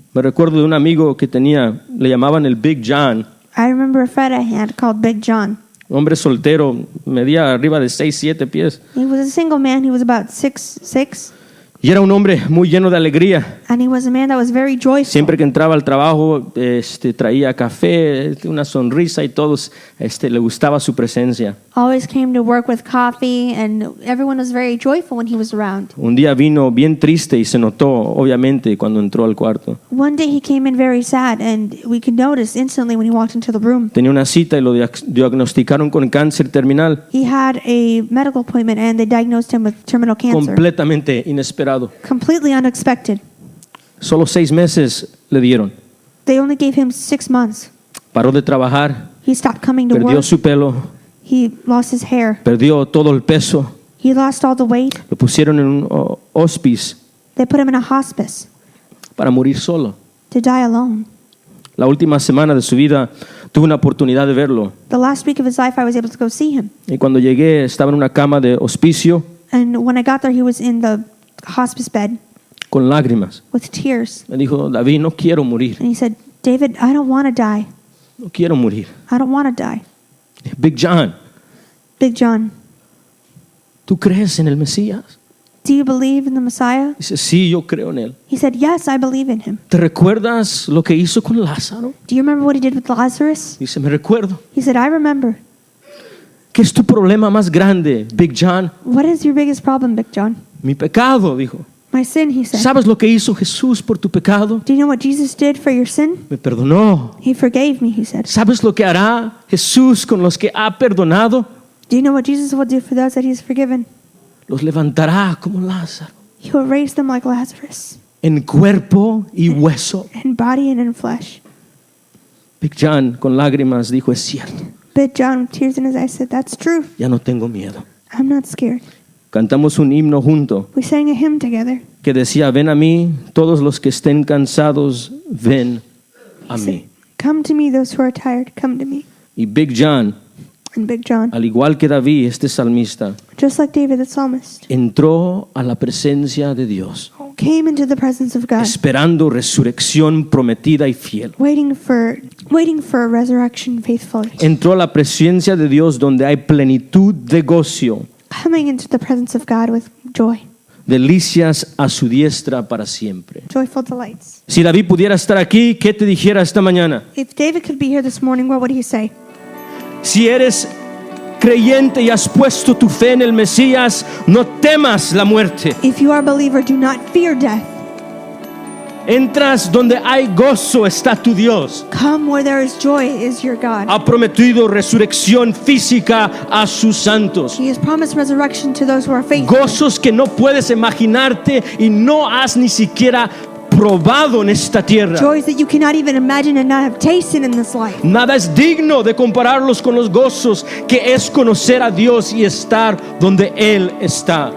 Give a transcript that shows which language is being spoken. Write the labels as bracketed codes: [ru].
[es] Me recuerdo de un amigo que tenía, le llamaban el Big John, [en] I remember a friend I had called Big John. [es] hombre soltero, medía arriba de 6, 7 pies. [en] He was a single man. He was about 6'6", [es] Y era un hombre muy lleno de alegría. [en] and he was a man that was very joyful. [es] Siempre que entraba al trabajo, traía café, una sonrisa y todos le gustaba su presencia. [en] Always came to work with coffee, and everyone was very joyful when he was around. [es] Un día vino bien triste y se notó, obviamente, cuando entró al cuarto. [en] One day he came in very sad, and we could notice instantly when he walked into the room. [es] Tenía una cita y lo diagnosticaron con cáncer terminal, [en] He had a medical appointment, and they diagnosed him with terminal cancer. [es] completamente inesperado. [en] Completely unexpected. [es] Solo 6 meses le dieron. [en] They only gave him 6 months. [es] Paró de trabajar, [en] He stopped coming to [es] perdió [en] work. [es] su pelo, [en] He lost his hair. [es] perdió todo el peso. [en] He lost all the weight. [es] Lo pusieron en un hospice [en] They put him in a hospice [es] para morir solo. [en] to die alone. [es] La última semana de su vida tuve una oportunidad de verlo. [en] The last week of his life, I was able to go see him. [es] Y cuando llegué estaba en una cama de hospicio [en] And when I got there, he was in the hospice bed [es] con lágrimas. [en] with tears. [es] Me dijo, David, no quiero morir, [en] And he said, David, I don't want to die. [es] no quiero morir. [en] I don't want to die. [es] Big John, [en] Big John, [es] ¿tú crees en el Mesías? [en] do you believe in the Messiah? [es] Dice, sí, yo creo en él. [en] He said, yes, I believe in him. [es] ¿Te recuerdas lo que hizo con Lázaro? [en] Do you remember what he did with Lazarus? [es] Dice, me recuerdo. [en] He said, I remember. [es] ¿Qué es tu problema más grande, Big John? [en] What is your biggest problem, Big John? [es] Mi pecado, dijo. [en] My sin, he said. [es] ¿Sabes lo que hizo Jesús por tu pecado? [en] Do you know what Jesus did for your sin? [es] Me perdonó. [en] He forgave me, he said. [es] ¿Sabes lo que hará Jesús con los que ha perdonado? [en] Do you know what Jesus will do for those that he's forgiven? [es] Los levantará como Lázaro, [en] He will raise them like Lazarus, [es] en cuerpo y hueso. [en] in body and in flesh. [es] Big John, con lágrimas, dijo, es cierto, [en] Big John, with tears in his eyes, said, that's true. [es] ya no tengo miedo. [en] I'm not scared. [es] Cantamos un himno junto [en] We sang a hymn together. [es] que decía, ven a mí, todos los que estén cansados, ven a [en] He said, [es] mí. [en] come to me, those who are tired, come to me. [es] Y Big John, [en] And Big John, [es] al igual que David, este salmista, [en] just like David the psalmist, [es] entró a la presencia de Dios, [en] came into the presence of God, [es] esperando resurrección prometida y fiel. [en] waiting for a resurrection faithfully. [es] Entró a la presencia de Dios donde hay plenitud de gozo, [en] Coming into the presence of God with joy, [es] delicias a su diestra para siempre. [en] joyful delights. [es] Si David pudiera estar aquí, ¿qué te dijera esta mañana? [en] If David could be here this morning, what would he say? [es] Si eres creyente y has puesto tu fe en el Mesías, no temas la muerte. [en] If you are a believer, do not fear death. [es] Entras donde hay gozo, está tu Dios. [en] Come where there is joy is your God. [es] Ha prometido resurrección física a sus santos. [en] He has promised resurrection to those who are faithful. [es] Gozos que no puedes imaginarte y no has ni siquiera probado en esta tierra. [en] Joys that you cannot even imagine and not have tasted in this life. [es] Nada es digno de compararlos con los gozos que es conocer a Dios y estar donde Él está.